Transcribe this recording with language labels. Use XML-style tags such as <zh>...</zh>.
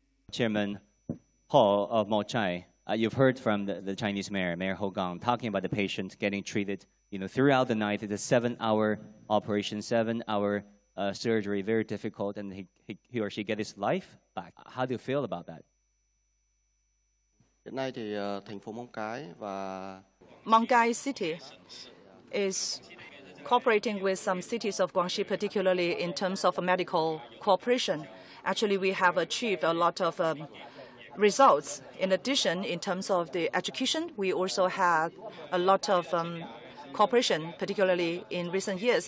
<en>Chairman Paul of Mochai, you've heard from the Chinese mayor, Mayor Ho Gang, talking about the patient getting treated, throughout the night. It's a 7-hour operation, 7-hour surgery, very difficult, and he or she get his life back. How do you feel about that?</en> <vi>Hiện nay thì thành phố Móng Cái và</vi> <en>Móng Cái city is cooperating with some cities of Guangxi, particularly in terms of medical cooperation. Actually, we have achieved a lot of results. In addition, in terms of the education, we also have a lot of cooperation, particularly in recent years.</en>